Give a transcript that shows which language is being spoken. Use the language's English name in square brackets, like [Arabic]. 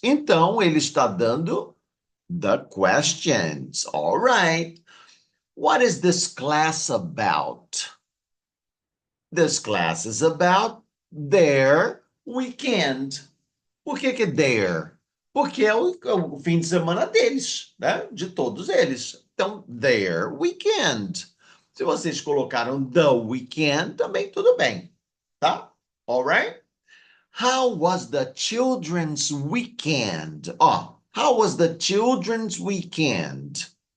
[Portuguese] Então, ele está dando [English] the questions. All right. What is this class about? This class is about their weekend. [Portuguese] Por que their? Porque é o fim de semana deles, né? De todos eles. Então, [English] their weekend. [Portuguese] Se vocês colocaram the weekend, também tudo bem, tá? [English] All right? How was the children's weekend? Oh, how was the children's weekend?